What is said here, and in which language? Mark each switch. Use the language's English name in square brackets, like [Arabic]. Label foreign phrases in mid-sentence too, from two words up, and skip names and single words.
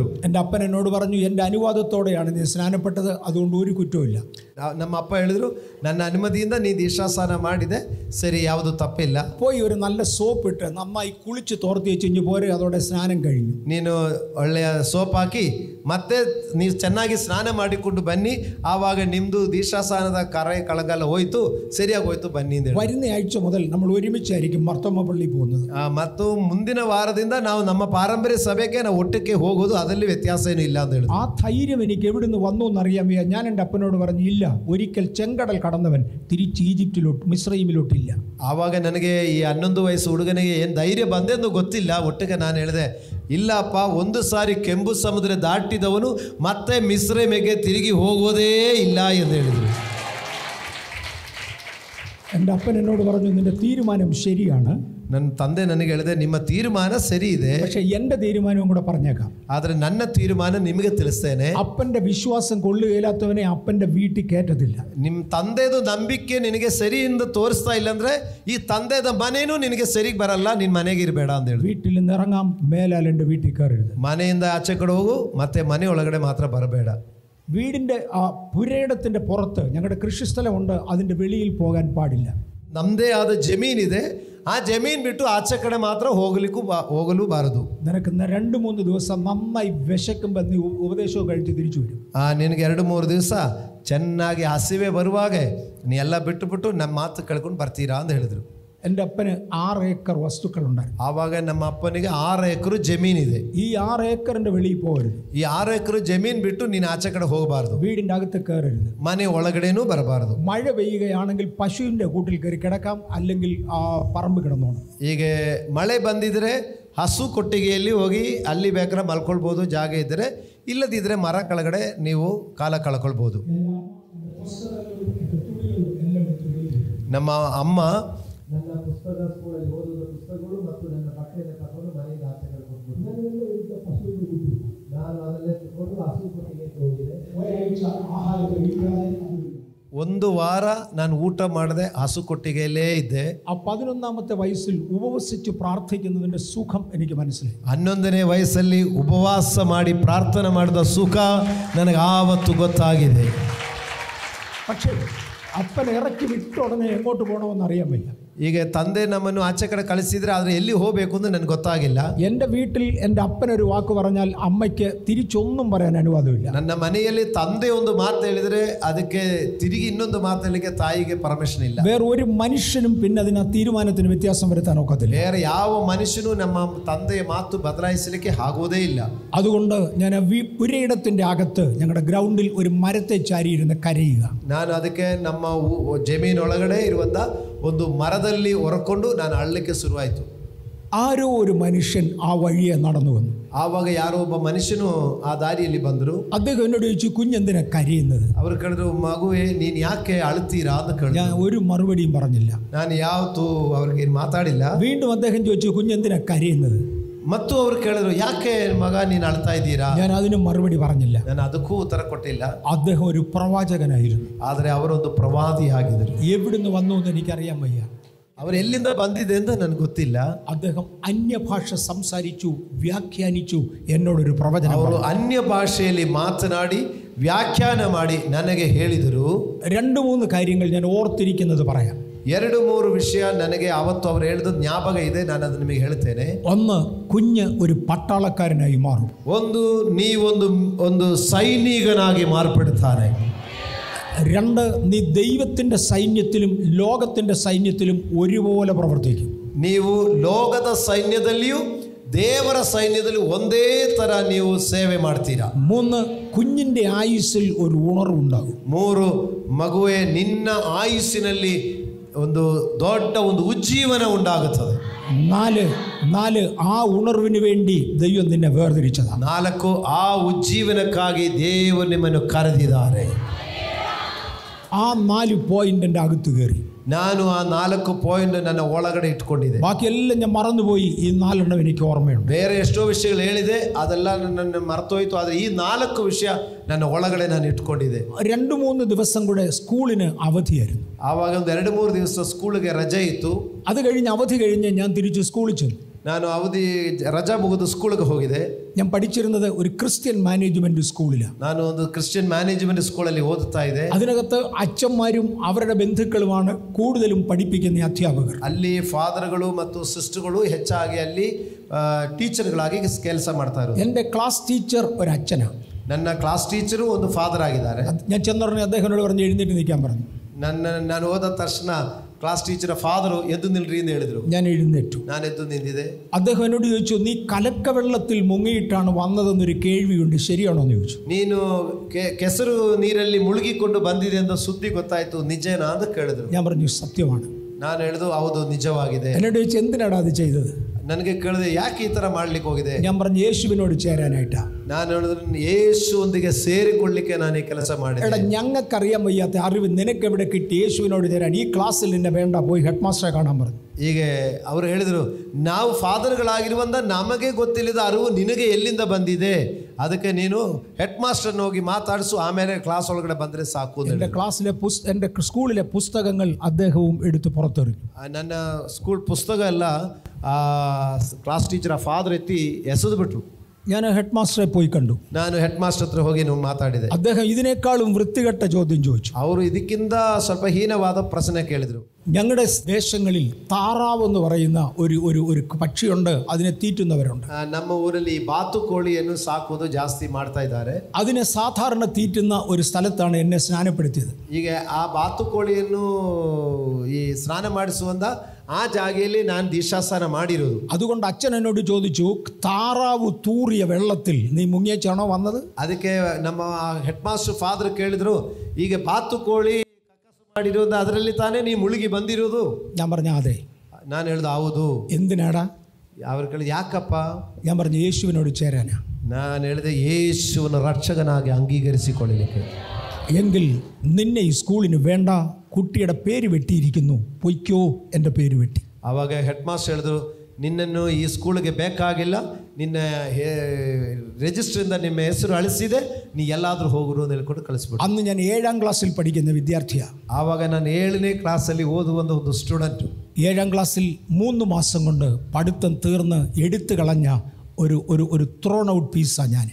[Malayalam] എൻ്റെ അപ്പൻ എന്നോട് പറഞ്ഞു, എൻ്റെ അനുവാദത്തോടെയാണ് നീ സ്നാനപ്പെട്ടത്, അതുകൊണ്ട് ഒരു കുറ്റവുമില്ല. [Kannada] ನಮ್ಮ ಅಪ್ಪ ಹೇಳಿದ್ರು, ನನ್ನ ಅನುಮತಿಯಿಂದ ನೀ ದೀಕ್ಷಾಸ್ನಾನ ಮಾಡಿದೆ, ಸರಿ, ಯಾವುದು ತಪ್ಪಿಲ್ಲ. [Malayalam] പോയി ഒരു നല്ല സോപ്പ് ഇട്ട് നന്നായി കുളിച്ച് തോർത്തി വെച്ച് പോരെ, അതോടെ സ്നാനം കഴിഞ്ഞു. [Kannada] ನೀನು ಒಳ್ಳೆಯ ಸೋಪ್ ಹಾಕಿ ಮತ್ತೆ ನೀವು ಚೆನ್ನಾಗಿ ಸ್ನಾನ ಮಾಡಿಕೊಂಡು ಬನ್ನಿ, ಆವಾಗ ನಿಮ್ಮದು ದೀಕ್ಷಾಸ್ನಾನದ ಕಳಗಲ್ಲ ಹೋಯ್ತು, ಸರಿಯಾಗಿ ಹೋಯ್ತು, ಬನ್ನಿ ಅಂತ ಹೇಳಿ. [Malayalam] വരുന്ന ആഴ്ച മുതൽ നമ്മൾ ഒരുമിച്ചായിരിക്കും മർത്തോമ പള്ളി പോകുന്നത്. [Kannada] ಮತ್ತು ಮುಂದಿನ ವಾರದಿಂದ ನಾವು ನಮ್ಮ ಪಾರಂಪರ್ಯ ಸಭೆಗೆ ನಾವು ಒಟ್ಟಿಗೆ ಹೋಗೋದು, ಅದರಲ್ಲಿ ವ್ಯತ್ಯಾಸ ಏನು ಇಲ್ಲ ಅಂತ ಹೇಳಿ. [Malayalam] ആ ധൈര്യം എനിക്ക് എവിടുന്ന് വന്നു എന്നറിയാൻ വയ്യ. ഞാൻ എൻ്റെ അപ്പനോട് പറഞ്ഞു, ഇല്ല, ഒരിക്കൽ ചെങ്കടൽ കടന്നവൻ തിരിച്ച് ഈജിപ്തിലോട്ട് മിസ്രൈമിലോട്ടില്ല. [Kannada] ಆವಾಗ ನನಗೆ ಈ 11 ವಯಸ್ಸು ಹುಡುಗನಿಗೆ ಏನು ಧೈರ್ಯ ಬಂದೆಂದು ಗೊತ್ತಿಲ್ಲ. ಒಟ್ಟಿಗೆ ನಾನು ಹೇಳಿದೆ, ಇಲ್ಲಪ್ಪ, ಒಂದು ಸಾರಿ ಕೆಂಪು ಸಮುದ್ರ ದಾಟಿದವನು ಮತ್ತೆ ಮಿಸ್ರೈಮಿಗೆ ತಿರುಗಿ ಹೋಗೋದೇ ಇಲ್ಲ ಎಂದು ಹೇಳಿದರು. [Malayalam] എൻ്റെ അപ്പൻ എന്നോട് പറഞ്ഞു, നിന്റെ തീരുമാനം ശരിയാണ്. [Kannada] ನನ್ನ ತಂದೆ ನನಗೆ ಹೇಳಿದೆ, ನಿಮ್ಮ ತೀರ್ಮಾನ ಸರಿ ಇದೆ, [Malayalam] പക്ഷേ എൻ്റെ തീരുമാനവും കൂടെ പറഞ്ഞേക്കാം. [Kannada] ಆದರೆ ನನ್ನ ತೀರ್ಮಾನ ನಿಮಗೆ ತಿಳಿಸ್ತೇನೆ. [Malayalam] അപ്പൻ്റെ വിശ്വാസം കൊള്ളുകയില്ലാത്തവനെ അപ്പൻ്റെ വീട്ടിൽ കയറ്റത്തില്ല. [Kannada] ನಿಮ್ಮ ತಂದೆದು ನಂಬಿಕೆ ನಿನಗೆ ಸರಿ ಎಂದು ತೋರಿಸ್ತಾ ಇಲ್ಲ ಅಂದ್ರೆ ಈ ತಂದೆದ ಮನೇನೂ ನಿನಗೆ ಸರಿಗೆ ಬರಲ್ಲ, ನಿನ್ನ ಮನೆಗೆ ಇರಬೇಡ ಅಂತ ಹೇಳಿ. [Malayalam] വീട്ടിൽ നിന്ന് ഇറങ്ങാം, മേലാൽ എൻ്റെ വീട്ടിൽ കയറരുത്. [Kannada] ಮನೆಯಿಂದ ಆಚೆ ಕಡೆ ಹೋಗು, ಮತ್ತೆ ಮನೆ ಒಳಗಡೆ ಮಾತ್ರ ಬರಬೇಡ. [Malayalam] വീടിൻ്റെ ആ പുരയിടത്തിൻ്റെ പുറത്ത് ഞങ്ങളുടെ കൃഷിസ്ഥലമുണ്ട്, അതിൻ്റെ വെളിയിൽ പോകാൻ പാടില്ല. [Kannada] ನಮ್ಮದೇ ಆದ ಜಮೀನಿದೆ, ಆ ಜಮೀನು ಬಿಟ್ಟು ಆಚೆ ಕಡೆ ಮಾತ್ರ ಹೋಗಲು ಬಾರದು. [Malayalam] നിനക്ക് 2-3 ദിവസം നന്നായി വിശക്കുമ്പോൾ നീ ഉപദേശവും കഴിച്ച് തിരിച്ചു വരും. [Kannada] ನಿನಗೆ 2-3 ದಿವಸ ಚೆನ್ನಾಗಿ ಹಸಿವೆ ಬರುವಾಗ ನೀ ಎಲ್ಲ ಬಿಟ್ಟು ನಮ್ಮ ಮಾತು ಕೇಳ್ಕೊಂಡು ಬರ್ತೀರಾ ಅಂತ ಹೇಳಿದ್ರು. [Malayalam] എൻ്റെ അപ്പന് 6 ഏക്കർ വസ്തുക്കളുണ്ടായിരുന്നു. [Kannada] ಆವಾಗ ನಮ್ಮ ಅಪ್ಪನಿಗೆ 6 ಎಕರೆ ಜಮೀನಿದೆ. [Malayalam] ഈ 6 ഏക്കറിന്റെ വെളിയിൽ പോകരുത്. [Kannada] ಈ 6 ಎಕರೆ ಜಮೀನು ಬಿಟ್ಟು ನೀನು ಆಚೆ ಕಡೆ ಹೋಗಬಾರದು. [Malayalam] വീടിൻ്റെ അകത്ത് കയറരുത്. [Kannada] ಮನೆ ಒಳಗಡೆನೂ ಬರಬಾರದು. [Malayalam] മഴ പെയ്യുകയാണെങ്കിൽ പശുവിൻ്റെ കൂട്ടിൽ കയറി കിടക്കാം, അല്ലെങ്കിൽ പറമ്പ് കിടന്നോണം. [Kannada] ಈಗ ಮಳೆ ಬಂದಿದ್ರೆ ಹಸು ಕೊಟ್ಟಿಗೆಯಲ್ಲಿ ಹೋಗಿ ಅಲ್ಲಿ ಬೇಕಾದ್ರೆ ಮಲ್ಕೊಳ್ಬೋದು, ಜಾಗ ಇದ್ದರೆ. ಇಲ್ಲದಿದ್ದರೆ ಮರ ಕೆಳಗಡೆ ನೀವು ಕಾಲ ಕಳ್ಕೊಳ್ಬೋದು. ನಮ್ಮ ಅಮ್ಮ ನನ್ನ ಪುಸ್ತಕ ಸ್ಕೂಲಲ್ಲಿ ಓದುವ ಪುಸ್ತಕಗಳು ಮತ್ತು ನನ್ನ ಬಟ್ಟೆಯನ್ನು ತಗೊಂಡು ಮನೆಯಿಂದ ಆಚೆ ಕಳ್ಕೊಂಡು ನಾನು ಅದನ್ನೇ ತಗೊಂಡು ಹಸು ಕೊಟ್ಟಿಗೆ ಹೋಗಿದೆ. ಒಂದು ವಾರ ನಾನು ಊಟ ಮಾಡದೆ ಹಸು ಕೊಟ್ಟಿಗೆಯಲ್ಲೇ ಇದ್ದೆ. [Malayalam] ആ 11ാമത്തെ വയസ്സിൽ ഉപവസിച്ച് പ്രാർത്ഥിക്കുന്നതിന്റെ സുഖം എനിക്ക് മനസ്സിലായി. [Kannada] 11ನೇ ವಯಸ್ಸಲ್ಲಿ ಉಪವಾಸ ಮಾಡಿ ಪ್ರಾರ್ಥನೆ ಮಾಡಿದ ಸುಖ ನನಗೆ ಆವತ್ತು ಗೊತ್ತಾಗಿದೆ. [Malayalam] പക്ഷേ അപ്പൻ ഇറക്കി വിട്ട ഉടനെ എങ്ങോട്ട് പോകണമെന്ന് അറിയാൻ വയ്യ. [Kannada] ಈಗ ತಂದೆ ನಮ್ಮನ್ನು ಆಚೆ ಕಡೆ ಕಳಿಸಿದ್ರೆ ಆದರೆ ಎಲ್ಲಿ ಹೋಗಬೇಕು ಅಂತ ನನಗೆ ಗೊತ್ತಾಗಿಲ್ಲ. [Malayalam] എൻ്റെ വീട്ടിൽ എൻ്റെ അപ്പനൊരു വാക്ക് പറഞ്ഞാൽ അമ്മയ്ക്ക് തിരിച്ചൊന്നും പറയാൻ അനുവാദമില്ല. [Kannada] ನನ್ನ ಮನೆಯಲ್ಲಿ ತಂದೆ ಒಂದು ಮಾತು ಹೇಳಿದರೆ ಅದಕ್ಕೆ ತಿರುಗಿ ಇನ್ನೊಂದು ಮಾತು ಹೇಳಲಿಕ್ಕೆ ತಾಯಿಗೆ ಪರ್ಮಿಷನ್ ಇಲ್ಲ. [Malayalam] വേറെ ഒരു മനുഷ്യനും പിന്നെ അതിന് തീരുമാനത്തിന് വ്യത്യാസം വരുത്താൻ ഒക്കത്തില്ല. [Kannada] ಬೇರೆ ಯಾವ ಮನುಷ್ಯನೂ ನಮ್ಮ ತಂದೆಯ ಮಾತು ಬದಲಾಯಿಸಲಿಕ್ಕೆ ಆಗೋದೇ ಇಲ್ಲ. [Malayalam] അതുകൊണ്ട് ഞാൻ പുരയിടത്തിൻ്റെ അകത്ത് ഞങ്ങളുടെ ഗ്രൗണ്ടിൽ ഒരു മരത്തെ ചാരിയിരുന്ന് കരയുക. [Kannada] ನಾನು ಅದಕ್ಕೆ ನಮ್ಮ ಜಮೀನೊಳಗಡೆ ಇರುವಂಥ ಒಂದು ಮರದಲ್ಲಿ ಹೊರಕೊಂಡು ನಾನು ಅಳ್ಳಲಿಕ್ಕೆ ಶುರುವಾಯಿತು. [Malayalam] ആരോ ഒരു മനുഷ്യൻ ആ വഴിയെ നടന്നു വന്നു. [Kannada] ಆವಾಗ ಯಾರೋ ಒಬ್ಬ ಮನುಷ್ಯನು ಆ ದಾರಿಯಲ್ಲಿ ಬಂದರು. [Malayalam] അദ്ദേഹം എന്നോട് ചോദിച്ചു, കുഞ്ഞെന്തിനാ കരയുന്നത്? [Kannada] ಅವರು ಕೇಳಿದ್ರು, ಮಗುವೇ ನೀನು ಯಾಕೆ ಅಳ್ತೀರಾ ಅಂತ ಕೇಳಿದ್ರು. [Malayalam] ഞാൻ ഒരു മറുപടിയും പറഞ്ഞില്ല. [Kannada] ನಾನು ಯಾವತ್ತೂ ಅವ್ರಿಗೆ ಮಾತಾಡಿಲ್ಲ. [Malayalam] വീണ്ടും അദ്ദേഹം ചോദിച്ചു, കുഞ്ഞെന്തിനാ കരയുന്നത്? [Kannada] ಮತ್ತು ಅವರು ಕೇಳಿದ್ರು, ಯಾಕೆ ಮಗ ನೀನು ಅಳ್ತಾ ಇದ್ದೀರಾ? [Malayalam] ഞാൻ അതിന് മറുപടി പറഞ്ഞില്ല. [Kannada] ನಾನು ಅದಕ್ಕೂ ಉತ್ತರ ಕೊಟ್ಟಿಲ್ಲ. [Malayalam] അദ്ദേഹം ഒരു പ്രവാചകനായിരുന്നു. [Kannada] ಆದರೆ ಅವರೊಂದು ಪ್ರವಾದಿಯಾಗಿದ್ದರು. [Malayalam] എവിടുന്ന് വന്നു എന്ന് എനിക്കറിയാൻ വയ്യ. [Kannada] ಅವರು ಎಲ್ಲಿಂದ ಬಂದಿದೆ ಅಂತ ನನಗೆ ಗೊತ್ತಿಲ್ಲ. [Malayalam] അദ്ദേഹം അന്യഭാഷ സംസാരിച്ചു, വ്യാഖ്യാനിച്ചു, എന്നോടൊരു പ്രവചനം. [Kannada] ಅವರು ಅನ್ಯ ಭಾಷೆಯಲ್ಲಿ ಮಾತನಾಡಿ ವ್ಯಾಖ್ಯಾನ ಮಾಡಿ ನನಗೆ ಹೇಳಿದರು. [Malayalam] 2-3 കാര്യങ്ങൾ ഞാൻ ഓർത്തിരിക്കുന്നത് പറയാം. [Kannada] 2-3 ವಿಷಯ ನನಗೆ ಅವತ್ತು ಅವರು ಹೇಳಿದ ಜ್ಞಾಪಕ ಇದೆ, ನಾನು ಅದನ್ನು ನಿಮಗೆ ಹೇಳ್ತೇನೆ. [Malayalam] ഒന്ന്, കുഞ്ഞ് ഒരു പട്ടാളക്കാരനായി മാറും. [Kannada] ಒಂದು ಸೈನಿಕನಾಗಿ ಮಾರ್ಪಡುತ್ತಾನೆ. [Malayalam] 2, നീ ദൈവത്തിൻ്റെ സൈന്യത്തിലും ലോകത്തിൻ്റെ സൈന്യത്തിലും ഒരുപോലെ പ്രവർത്തിക്കും. [Kannada] ನೀವು ಲೋಕದ ಸೈನ್ಯದಲ್ಲಿಯೂ ದೇವರ ಸೈನ್ಯದಲ್ಲಿ ಒಂದೇ ತರ ನೀವು ಸೇವೆ ಮಾಡ್ತೀರಾ. [Malayalam] 3, കുഞ്ഞിൻ്റെ ആയുസ്സിൽ ഒരു ഉണർവുണ്ടാകും. [Kannada] 3, ಮಗುವೆ ನಿನ್ನ ಆಯುಸ್ಸಿನಲ್ಲಿ ಒಂದು ದೊಡ್ಡ ಒಂದು ಉಜ್ಜೀವನ ಉಂಟಾಗುತ್ತದೆ. [Malayalam] 4, ആ ഉണർവിന് വേണ്ടി ദൈവം നിന്നെ വേർതിരിച്ചതാണ്. [Kannada] 4, ಆ ಉಜ್ಜೀವನಕ್ಕಾಗಿ ದೇವರು ನಿಮ್ಮನ್ನು ಕರೆದಿದ್ದಾರೆ. [Malayalam] ആ 4 പോയിന്റ് എൻ്റെ അകത്ത് കയറി. [Kannada] ನಾನು ಆ 4 ಪಾಯಿಂಟ್ ನನ್ನ ಒಳಗಡೆ ಇಟ್ಕೊಂಡಿದ್ದೆ. [Malayalam] ബാക്കിയെല്ലാം ഞാൻ മറന്നുപോയി. ഈ 4 എനിക്ക് ഓർമ്മയുണ്ട്. [Kannada] ಬೇರೆ ಎಷ್ಟೋ ವಿಷಯಗಳು ಹೇಳಿದೆ, ಅದೆಲ್ಲ ನನ್ನ ಮರ್ತೋಯ್ತು. ಆದರೆ ಈ 4 ವಿಷಯ ನನ್ನ ಒಳಗಡೆ ನಾನು ಇಟ್ಕೊಂಡಿದ್ದೆ. [Malayalam] 2-3 ദിവസം കൂടെ സ്കൂളിന് അവധിയായിരുന്നു. [Kannada] ಆವಾಗ ಒಂದು 2-3 ದಿವಸ ಸ್ಕೂಲಿಗೆ ರಜೆ ಇತ್ತು. [Malayalam] അത് കഴിഞ്ഞ് അവധി കഴിഞ്ഞ് ഞാൻ തിരിച്ച് സ്കൂളിൽ ചെന്നു. [Kannada] ನಾನು ಅವಧಿ ರಜಾ ಮುಗಿದು ಸ್ಕೂಲ್ಗೆ ಹೋಗಿದೆ. [Malayalam] ഞാൻ പഠിച്ചിരുന്നത് ഒരു [English] Christian management [Malayalam] സ്കൂളിലാണ്. [Kannada] ನಾನು ಒಂದು [English] Christian management [Kannada] ಸ್ಕೂಲಲ್ಲಿ ಓದುತ್ತಾ ಇದ್ದೆ. [Malayalam] അതിനകത്ത് അച്ഛന്മാരും അവരുടെ ബന്ധുക്കളുമാണ് കൂടുതലും പഠിപ്പിക്കുന്ന അധ്യാപകർ. [Kannada] ಅಲ್ಲಿ ಫಾದರ್ಗಳು ಮತ್ತು ಸಿಸ್ಟರ್ಗಳು ಹೆಚ್ಚಾಗಿ ಅಲ್ಲಿ ಟೀಚರ್ಗಳಾಗಿ ಕೆಲಸ ಮಾಡ್ತಾ ಇರೋದು. [Malayalam] എൻ്റെ [English] class teacher [Malayalam] ഒരു അച്ഛനാണ്. [Kannada] ನನ್ನ [English] class teacher [Kannada] ಒಂದು ಫಾದರ್ ಆಗಿದ್ದಾರೆ. [Malayalam] ഞാൻ ചെന്നുടനെ അദ്ദേഹത്തോട് പറഞ്ഞ് എഴുന്നേറ്റ് നിൽക്കാൻ പറഞ്ഞു. [Kannada] ನಾನು ಹೋದ ತಕ್ಷಣ [English] class teacher father [Kannada] ಎದ್ದು ನಿಲ್ರಿ ಎಂದು ಹೇಳಿದ್ರು. [Malayalam] ഞാൻ എഴുന്നേറ്റു. [Kannada] ನಾನು ಎದ್ದು ನಿಂತಿದೆ. [Malayalam] അദ്ദേഹം എന്നോട് ചോദിച്ചു, നീ കലക്കവെള്ളത്തിൽ മുങ്ങിയിട്ടാണ് വന്നതെന്നൊരു കേൾവിയുണ്ട്, ശരിയാണോ എന്ന് ചോദിച്ചു. [Kannada] ನೀನು ಕೆಸರು ನೀರಲ್ಲಿ ಮುಳುಗಿಕೊಂಡು ಬಂದಿದೆ ಅಂತ ಸುದ್ದಿ ಗೊತ್ತಾಯ್ತು, ನಿಜನಾ ಅಂತ ಕೇಳಿದ್ರು. [Malayalam] ഞാൻ പറഞ്ഞു ಸತ್ಯമാണ്. [Kannada] ನಾನು ಹೇಳಿದು ಹೌದು ನಿಜವಾಗಿದೆ. [Malayalam] എന്നോട് ചോദിച്ചു എന്തിനാണ് അത് ചെയ്തത്. [Kannada] ನನಗೆ ಕೇಳಿದೆ ಯಾಕೆ ಈ ತರ ಮಾಡ್ಲಿಕ್ಕೆ ಹೋಗಿದೆ. [Malayalam] ഞാൻ പറഞ്ഞു യേശുവിനോട് ചേരാനായിട്ടാ. [Kannada] ನಾನು ಹೇಳಿದ್ರು യേശുവೊಂದಿಗೆ ಸೇರಿಕೊಳ್ಳಿಕ್ಕೆ ನಾನು ಈ ಕೆಲಸ ಮಾಡಿದೆ. [Malayalam] എടാ ഞങ്ങൾക്കറിയാൻ വയ്യാത്ത അറിവ് നിനക്ക് എവിടെ കിട്ടി യേശുവിനോട് ചേരാൻ? ഈ ക്ലാസ്സിൽ നിന്നെ വേണ്ട, പോയി [English] head master [Malayalam] കാണാൻ പറഞ്ഞു. [Kannada] ಹೀಗೆ ಅವರು ಹೇಳಿದರು, ನಾವು ಫಾದರ್ಗಳಾಗಿರುವಂತ ನಮಗೆ ಗೊತ್ತಿಲ್ಲದ ಅರಿವು ನಿನಗೆ ಎಲ್ಲಿಂದ ಬಂದಿದೆ, ಅದಕ್ಕೆ ನೀನು [English] head master [Kannada] ಹೋಗಿ ಮಾತಾಡಿಸು, ಆಮೇಲೆ ಕ್ಲಾಸ್ ಒಳಗಡೆ ಬಂದರೆ ಸಾಕು. [Malayalam] എൻ്റെ ക്ലാസ്സിലെ എൻ്റെ സ്കൂളിലെ പുസ്തകങ്ങൾ അദ്ദേഹവും എടുത്ത് പുറത്തെറിഞ്ഞു. [Kannada] ನನ್ನ ಸ್ಕೂಲ್ ಪುಸ್ತಕ ಎಲ್ಲ [English] class teacher father [Kannada] ಎತ್ತಿ ಎಸೆದು ಬಿಟ್ರು. [Malayalam] ഞാൻ [English] head master [Malayalam] പോയി കണ്ടു. [Kannada] ನಾನು [English] head master [Kannada] ಹತ್ರ ಹೋಗಿ ಮಾತಾಡಿದೆ. [Malayalam] അദ്ദേഹം ഇതിനേക്കാളും വൃത്തികെട്ട ചോദ്യം ചോദിച്ചു. [Kannada] ಅವರು ಇದಕ್ಕಿಂತ ಸ್ವಲ್ಪ ಹೀನವಾದ ಪ್ರಶ್ನೆ ಕೇಳಿದ್ರು. [Malayalam] ഞങ്ങളുടെ ദേശങ്ങളിൽ താറാവ് എന്ന് പറയുന്ന ഒരു പക്ഷിയുണ്ട്, അതിനെ തീറ്റുന്നവരുണ്ട്. [Kannada] ನಮ್ಮ ಊರಲ್ಲಿ ಬಾತುಕೋಳಿಯನ್ನು ಸಾಕುವುದು ಜಾಸ್ತಿ ಮಾಡ್ತಾ ಇದ್ದಾರೆ. [Malayalam] അതിനെ സാധാരണ തീറ്റുന്ന ഒരു സ്ഥലത്താണ് എന്നെ സ്നാനപ്പെടുത്തിയത്. [Kannada] ಈಗ ಆ ಬಾತುಕೋಳಿಯನ್ನು ಈ ಸ್ನಾನ ಮಾಡಿಸುವಂತ ಆ ಜಾಗೆಯಲ್ಲಿ ನಾನು ದೀಕ್ಷಾಸ್ನಾನ ಮಾಡಿರೋದು. [Malayalam] അതുകൊണ്ട് അച്ഛൻ എന്നോട് ചോദിച്ചു, താറാവ് തൂറിയ വെള്ളത്തിൽ നീ മുങ്ങിയേച്ചാണോ വന്നത്? [Kannada] ಅದಕ್ಕೆ ನಮ್ಮ [English] head master father [Kannada] ಕೇಳಿದ್ರು, ಈಗ ಬಾತುಕೋಳಿ ಮಾಡಿರೋದು ಅದರಲ್ಲಿ ತಾನೇ ನೀ ಮುಳುಗಿ ಬಂದಿರೋದು? [Malayalam] ഞാൻ പറഞ്ഞു അതെ. [Kannada] ನಾನು ಹೇಳ್ದು ಹೌದು. [Malayalam] എന്തിനാടാ? [Kannada] ಅವ್ರ ಕೇಳಿದ ಯಾಕಪ್ಪ? [Malayalam] ഞാൻ പറഞ്ഞു യേശുവിനോട് ചേരാനാ. [Kannada] ನಾನು ಹೇಳಿದೆ ಯೇಸುವನ್ನು ರಕ್ಷಕನಾಗಿ ಅಂಗೀಕರಿಸಿಕೊಳ್ಳಲಿಕ್ಕೆ. [Malayalam] എങ്കിൽ നിന്നെ ഈ സ്കൂളിന് വേണ്ട, കുട്ടിയുടെ പേര് വെട്ടിയിരിക്കുന്നു, പൊയ്ക്കോ, എൻ്റെ പേര് വെട്ടി. [Kannada] ಆವಾಗ [English] head master [Kannada] ಹೇಳಿದ್ರು, ನಿನ್ನನ್ನು ಈ ಸ್ಕೂಲ್ಗೆ ಬೇಕಾಗಿಲ್ಲ, ನಿನ್ನ ರಿಜಿಸ್ಟ್ರಿಂದ ನಿಮ್ಮ ಹೆಸರು ಅಳಿಸಿದೆ, ನೀ ಎಲ್ಲಾದರೂ ಹೋಗುರು ಅಂತ ಹೇಳ್ಕೊಂಡು ಕಳಿಸ್ಬಿಟ್ಟು. [Malayalam] അന്ന് ഞാൻ 7ാം ക്ലാസ്സിൽ പഠിക്കുന്ന വിദ്യാർത്ഥിയാണ്. [Kannada] ಆವಾಗ ನಾನು 7ನೇ ಕ್ಲಾಸಲ್ಲಿ ಓದುವಂಥ ಒಂದು ಸ್ಟೂಡೆಂಟು. [Malayalam] 7ാം ക്ലാസ്സിൽ 3 മാസം കൊണ്ട് പഠിത്തം തീർന്ന് എടുത്തു കളഞ്ഞ ഒരു [English] thrown out piece [Malayalam] ഞാൻ.